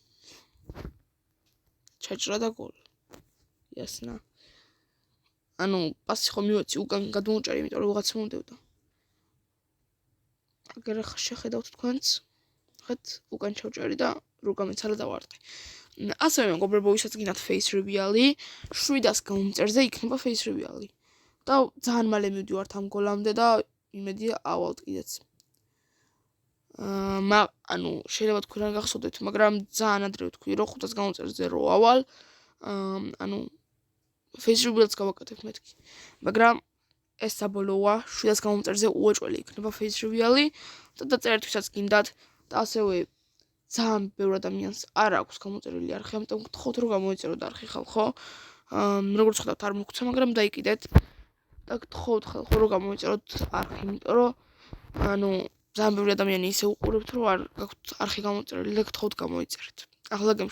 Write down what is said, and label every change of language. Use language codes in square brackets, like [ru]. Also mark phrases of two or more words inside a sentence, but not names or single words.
[ka] ჩაჭრა და გოლ. იასნა. ანუ პასი ხომ მივეცი უკან გადმოვჭარი, იმიტომ რომ ვიღაცა მომდევდა. აგერ ახლა შეხედავთ თქვენც. ხეთ უკან ჩავჭარი და რო გამეცალა დავარტყი. ასევე მეგობრებო, ვისაც გინდათ [en] face reveal- [ka] ი, 700 გამომწერზე იქნება [en] face reveal- [ka] ი. და ძალიან მალე მივდივართ ამ გოლამდე და იმედია ავალთ კიდეც. ანუ შეიძლება თქვენ არ გახსოვდეთ, მაგრამ ძალიან ადრე ვთქვი, რომ 500 გამომწერზე რო ავალ, ანუ [en] face reveal- [ka] ს გავაკეთებ მეთქი. მაგრამ ეს საბოლოოა, 700 გამომწერზე უეჭველი იქნება [en] face reveal- [ka] ი და დაწერეთ ვისაც გინდათ და ასევე ძალიან ბევრ ადამიანს არ აქვს გამოწერილი არხი, ამიტომ გთხოვთ რომ გამოიწეროთ არხი ხალხო. როგორც ხედავთ არ მოგცა, მაგრამ დაიკიდეთ და გთხოვთ ხალხო რომ გამოიწეროთ არხი, იმიტომ რომ ანუ ძალიან ბევრი ადამიანი ისე უყურებთ რომ არ გაქვთ არხი გამოწერილი და გთხოვთ გამოიწერეთ.